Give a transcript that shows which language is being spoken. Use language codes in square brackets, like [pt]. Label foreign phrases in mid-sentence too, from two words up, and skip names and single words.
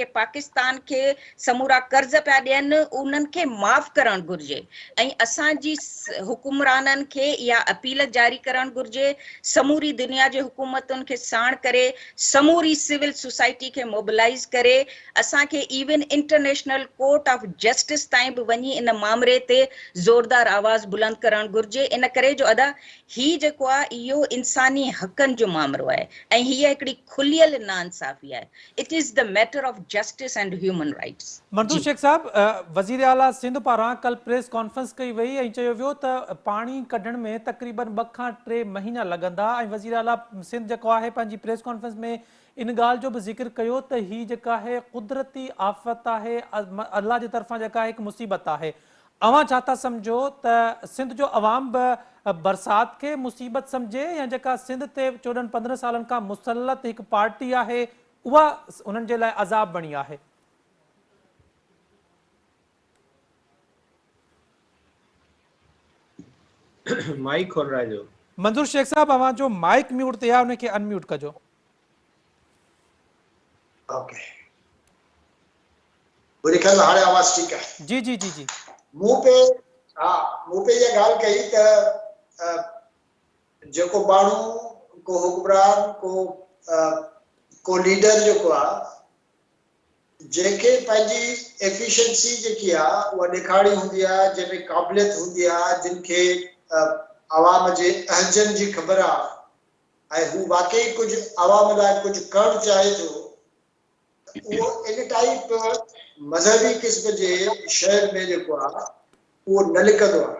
[sd] पाकिस्तान खे समूरा कर्ज़ पिया ॾियनि उन्हनि खे माफ़ करणु घुर्जे ऐं असांजी हुकुमराननि खे इहा अपील जारी करणु घुर्जे, समूरी दुनिया जे हुकूमतुनि खे साण करे, समूरी [en] civil society [sd] खे मोबिलाइज़ करे असांखे इवन [en] International Court of Justice [sd] ताईं बि वञी इन मामले ते ज़ोरदार आवाज़ बुलंद करणु घुर्जे। इन करे जो अदा ही जेको आहे इहो इंसानी हक़नि जो मामलो आहे ऐं हीअ हिकिड़ी खुलियल नाइंसाफ़ी आहे। [en] It is the matter of justice and human rights. [sd] मंजूर शेख साहब, वज़ीर आला सिंध पारां कल [en] press conference [sd] कई वई ऐं चयो वियो त पाणी कढण में तक़रीबन 2 खां 3 महीना लॻंदा ऐं वज़ीर आला सिंध जेको आहे पंहिंजी [en] press conference [sd] में इन ॻाल्हि जो बि ज़िक्र कयो त ही जेका आहे कुदरती आफ़त आहे, अल्लाह जे तरफ़ां जेका हिकु मुसीबत आहे। अवां छा था सम्झो त सिंध जो अवाम बि बरसात खे मुसीबत सम्झे या जेका सिंध ते 14-15 सालनि खां मुसलत हिकु पार्टी आहे उहा उन्हनि जे लाइ अज़ाब बणी आहे? [ur] مائیک کھول رہا ہے جو [sd] मंजूर शेख साहब, अवां जो माइक म्यूट ते आहे उनखे अनम्यूट कजो। [ur] اوکے، مجھے خیال ہاݨے آواز ٹھیک ہے. जी जी जी जी [sd] मुंह पे ये गाल कही त जेको माण्हू को हुक्मरान को लीडर जेको आहे जेके पंहिंजी एफिशिएंसी जेकी आहे उहा ॾेखारी हूंदी आहे, जंहिंमें क़ाबिलियत हूंदी आहे, जिन खे आवाम जे अहजनि जी ख़बर आहे ऐं हू वाकई कुझु आवाम लाइ कुझु करणु चाहे थो, उहो इन टाइप मज़हबी क़िस्म जे शहर में जेको आहे उहो न लिकंदो आहे।